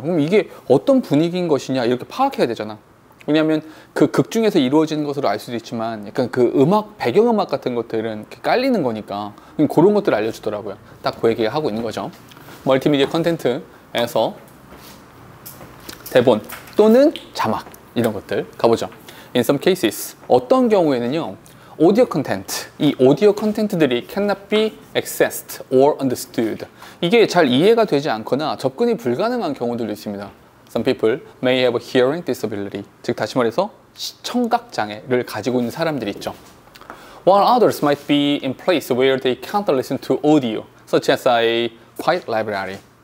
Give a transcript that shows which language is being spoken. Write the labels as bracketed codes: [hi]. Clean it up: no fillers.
[ko] 그럼 이게 어떤 분위기인 것이냐 이렇게 파악해야 되잖아. 왜냐하면 그 극 중에서 이루어지는 것으로 알 수도 있지만 약간 그 음악, 배경음악 같은 것들은 이렇게 깔리는 거니까 그런 것들을 알려주더라고요. 딱 그 얘기를 하고 있는 거죠. 멀티미디어 컨텐츠에서 대본 또는 자막 이런 것들 가보죠. [en] In some cases, [ko] 어떤 경우에는요, 오디오 컨텐트, 이 오디오 컨텐트들이 [en] cannot be accessed or understood. [ko] 이게 잘 이해가 되지 않거나 접근이 불가능한 경우들도 있습니다. [en] Some people may have a hearing disability. [ko] 즉 다시 말해서 청각 장애를 가지고 있는 사람들이 있죠. [en] While others might be in place where they can't listen to audio, such as a quiet library.